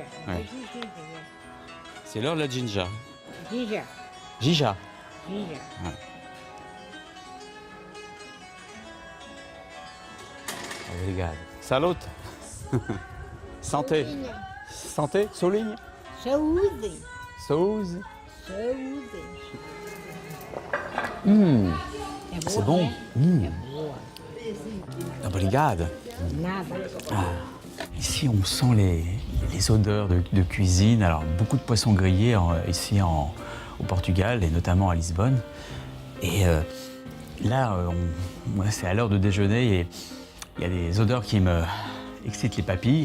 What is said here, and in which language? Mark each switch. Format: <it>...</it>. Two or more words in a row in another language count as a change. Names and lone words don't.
<fr>Ouais. C'est l'heure de la ginja. Ginger. Ginja. Ginger.</fr> <pt>Obrigado. Salut.</pt> <fr>Santé. Santé, Soligne.</fr> <pt>Saúde. Saúde. Saúde. É</pt> <fr>C'est</fr> <pt>boa,</pt> <fr>bon.</fr> <pt>né? É boa. Obrigado. Nada.</pt> <fr>Ici, on sent les odeurs de cuisine. Alors, beaucoup de poissons grillés ici au Portugal et notamment à Lisbonne. Et là, c'est à l'heure de déjeuner et il y a des odeurs qui me excitent les papilles.</fr>